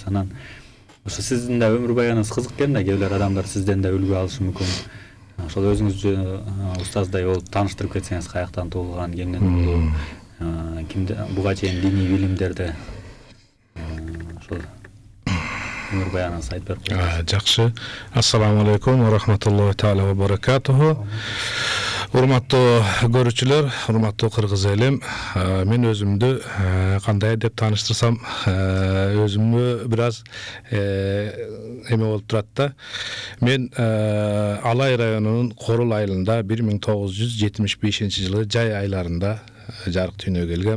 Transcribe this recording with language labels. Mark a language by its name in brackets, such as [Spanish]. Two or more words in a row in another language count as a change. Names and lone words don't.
[Kyrgyz] Анан ошо сиздин да өмүр баяныңыз кызык экен да, кээ бир адамдар сизден да үлгү алышы мүмкүн. Ошол өзүңүз устаздай болуп тааныштырып кетсеңиз, каяктан туулган, кимден туулган, кимде буга чейин диний билимдерди ошол өмүр баяныңызды айтып берип коюңуз. Жакшы. [Arabic] السلام عليكم ورحمة الله تعالى وبركاته. [Kyrgyz] Урматтуу көрүүчүлөр, урматтуу кыргыз элим, мен өзүмдү кандай деп тааныштырсам, өзүмө бир аз эме болуп турат да. Мен Алай районунун Корул айылында 1975 жылы жай айларында жарык дүйнөгө келгем.